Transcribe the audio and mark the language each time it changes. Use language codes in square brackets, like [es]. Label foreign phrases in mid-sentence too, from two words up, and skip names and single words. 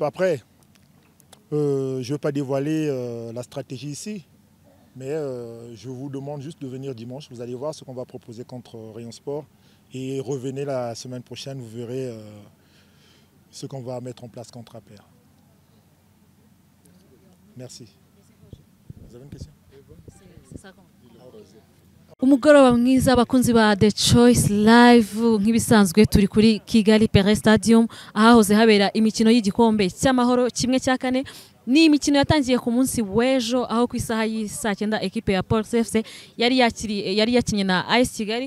[fr] Après, je ne veux pas dévoiler la stratégie ici, mais je vous demande juste de venir dimanche. Vous allez voir ce qu'on va proposer contre Rayon Sport. Et revenez la semaine prochaine, vous verrez ce qu'on va mettre en place contre APR. Merci. Vous avez une question? [rw] umugoroba mwiza abakunzi ba The Choice Live nk'ibisanzwe turi kuri Kigali Pele Stadium ahahoze habera imikino y'igikombe cy'amahoro kimwe cya kane. Ni imikino yatangiye ku munsi w'ejo aho ku isaha y'isa 9 equipe ya Police FC yari yakinye na AS Kigali.